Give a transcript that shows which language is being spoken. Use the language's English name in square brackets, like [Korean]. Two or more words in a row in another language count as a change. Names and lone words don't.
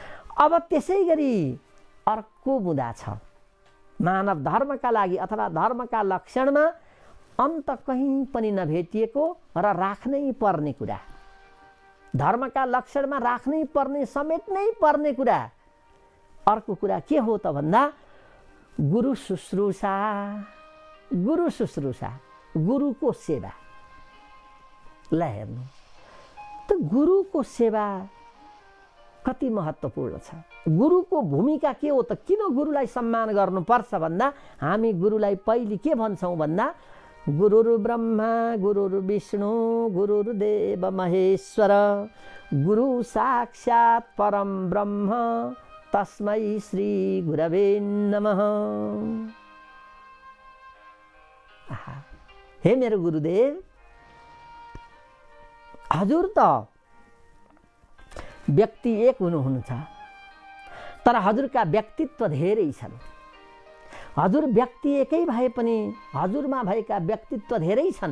[Nepali] अब त्यसै गरी अर्को मुद्दा छ। मानव धर्मका लागि अथवा धर्मका लक्षणमा अन्त कहीँ पनि नभेटिएको र राख्नै पर्ने कुरा, धर्मका लक्षणमा राख्नै पर्ने समेट्नै पर्ने कुरा। अर्को कुरा के हो त भन्दा गुरु शुश्रूषा, गुरु शुश्रूषा, गुरुको सेवा। ल हेर्नु त गुरुको सेवा कति महत्त्वपूर्ण छ। गुरुको भूमिका के हो त? किन गुरुलाई सम्मान गर्नुपर्छ भन्दा हामी गुरुलाई पहिले के भन्छौँ भन्दा [Sanskrit] गुरुर् ब्रह्मा गुरुर्विष्णु गुरुर्देव महेश्वर गुरु साक्षात् परम ब्रह्म तस्मै श्री गुरवे नमः। [Nepali] हे मेरो गुरुदेव, हजुर त व्यक्ति एक हुनुहुन्छ, तर हजुरका व्यक्तित्व धेरै छन्। हजुर व्यक्ति एकै भए पनि हजुरमा भएका व्यक्तित्व धेरै छन्।